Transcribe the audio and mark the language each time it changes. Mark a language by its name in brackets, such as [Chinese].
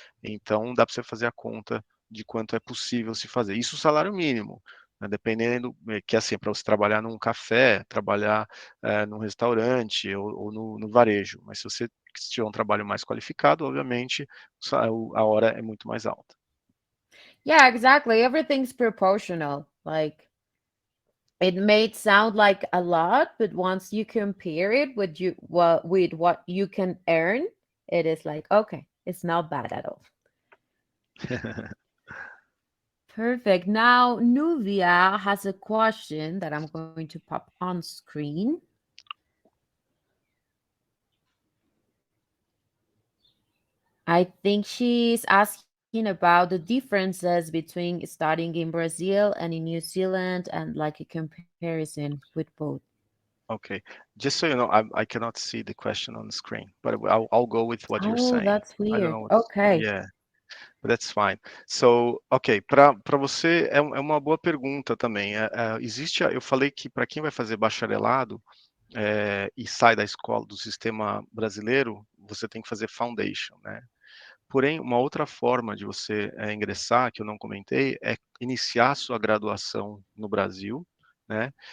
[Portuguese] Então, dá para você fazer a conta de quanto é possível se fazer. Isso o salário mínimo, né? Dependendo, que assim, para você trabalhar num café, trabalhar num restaurante ou no varejo. Mas se você tiver um trabalho mais qualificado, obviamente, a hora é muito mais alta. [English] Yeah, exactly. Everything's proportional. Like it may sound like a lot, but once you compare it with what you can earn, it is like, okay, it's not bad at all. Perfect. Now, Nuvia has a question that I'm going to pop on screen. I think she's asking about the differences between studying in Brazil and in New Zealand and like a comparison with both. Okay, just so you know, I cannot see the question on the screen, but I'll go with what you're Oh, saying. that's I don't weird. know what's, Okay. yeah, but that's fine. [Portuguese] So, ok, para você é uma boa pergunta também. Eu falei que para quem vai fazer bacharelado e sai da escola, do sistema brasileiro, você tem que fazer foundation, né? Porém, uma outra forma de você ingressar, que eu não comentei, é iniciar sua graduação no Brasil, né?